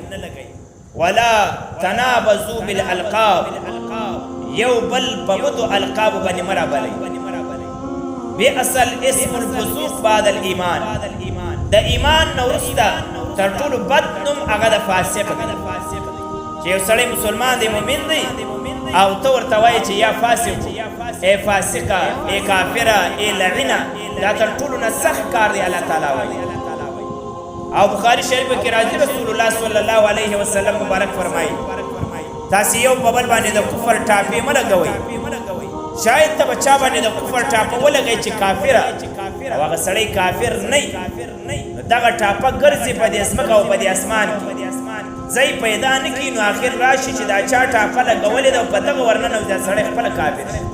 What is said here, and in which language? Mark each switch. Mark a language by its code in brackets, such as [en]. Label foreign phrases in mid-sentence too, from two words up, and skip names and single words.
[ar] ولا تنابزوا بالالقاب [ps] یو بل په بدو القاب باندې مه رابلئ [ar] بئس الاسم الفسوق بعد الايمان [ps] د ایمان نه وروسته تر ټولو بد نوم هغه د فاسق دی چې یو سړی مسلمان دی مؤمن دی او ته ورته وایې چې [ar] یا فاسق [ps] ای فاسقه ای کافره ای لعنه دا تر ټولو نه سخت کار دی الله تعالی وایي او بخاری شریف کې راځي رسول الله [ar] صلی الله علیه وسلم [ps] مبارک فرمایي تاسې یو په بل باندې د کفر ټاپې مه لګوئ شاید ته به چا باندې د کفر ټاپه ولګئ چې کافره او هغه سړی کافر نه نو دغه ټاپه ګرځي په دې ځمکه او په دې اسمان کې ځای پیدا نه کړي نو آخر راشي چې دا چا ټاپه لګولې ده او په دغه ورننه دا سړی خپله کافر